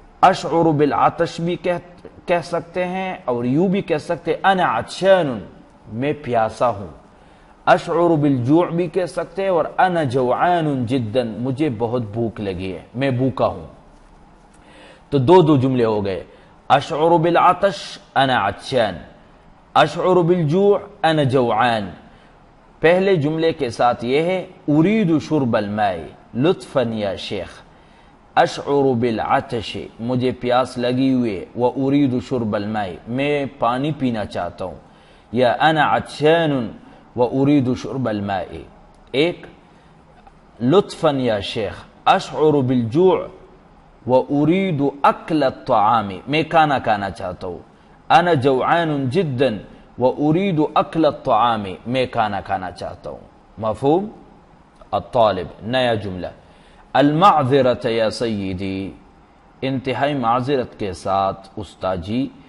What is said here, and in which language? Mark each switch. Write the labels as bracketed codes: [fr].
[ar] اشعر بالعطش [ur] بھی کہہ سکتے ہیں اور یوں بھی کہہ سکتے [ar] انا عطشان، [ur] میں پیاسا ہوں. [ar] اشعر بالجوع [ur] بھی کہہ سکتے ہیں اور [ar] انا جوعان جدا، [ur] مجھے بہت بھوک لگی ہے، میں بھوکا ہوں. تو دو جملے ہو گئے. [ar] اشعر بالعطش انا عطشان، اشعر بالجوع انا جوعان. [ur] پہلے جملے کے ساتھ یہ ہے [ar] اريد شرب الماء لطفاً یا شیخ. اشعر بالعطش، [ur] مجھے پیاس لگی ہوئی ہے. [ar] واريد شرب الماء، [ur] میں پانی پینا چاہتا ہوں. [ar] یا انا عطشان واريد شرب الماء. [ur] ایک لطفاً یا شیخ. [ar] اشعر بالجوع واريد اکل الطعام، [ur] میں کھانا چاہتا ہوں. [ar] انا جوعان جدا واريد اکل الطعام، [ur] میں کھانا چاہتا ہوں. مفہوم؟ الطالب نیا جملہ. [ar] المعذرت یا سیدی، [ur] انتہائی معذرت کے ساتھ استاجی.